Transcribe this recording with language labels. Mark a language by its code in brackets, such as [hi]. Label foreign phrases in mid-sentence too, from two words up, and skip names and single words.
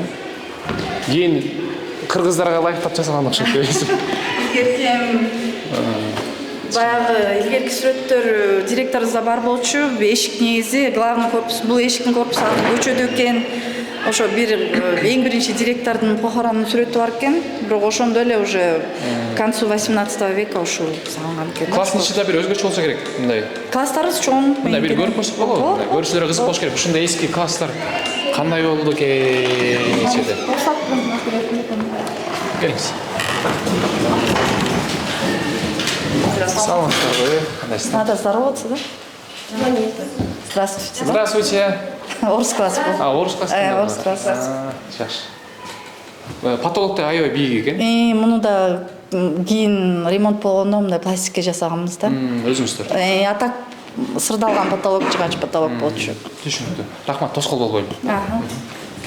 [ky] Кийин кыргыздарга ылайыктап жасаган окшойт дейсиз. Илгерки баягы илгерки сүрөттөр директорубузда бар болчу. Эшик негизи [ru] главный корпус, [ky] бул эшиктин корпусу көчөдө экен. Ошо бир эң биринчи директордун похоронунун сүрөтү бар экен. Бирок ошондо эле [ru] уже к концу 18 века [ky] ушул салынган экен. Класстын ичинде бир өзгөчө болсо керек. Мындай. Класстарыбыз чоң. Мындай бир көрүп көрсөк болобу? Көрүүчүлөргө кызык болуш керек. Ушундай эски класстар кандай болду экен ичеде? Келиңиз. Саламатсызбы? Кандайсыздар? [ru] Надо здороваться, да? Здравствуйте. Здравствуйте. [ky] Орыс класс был. Орыс класс. Орыс класс. Жакшы. Потолокто аябай бийик экен. Муну да кийин ремонт болгондо мындай пластикке жасаганбыз да. Өзүңүздөр. А так сырдалган потолок, жыгач потолок болчу. Түшүнүктүү. Рахмат, тоскоол болбойлу.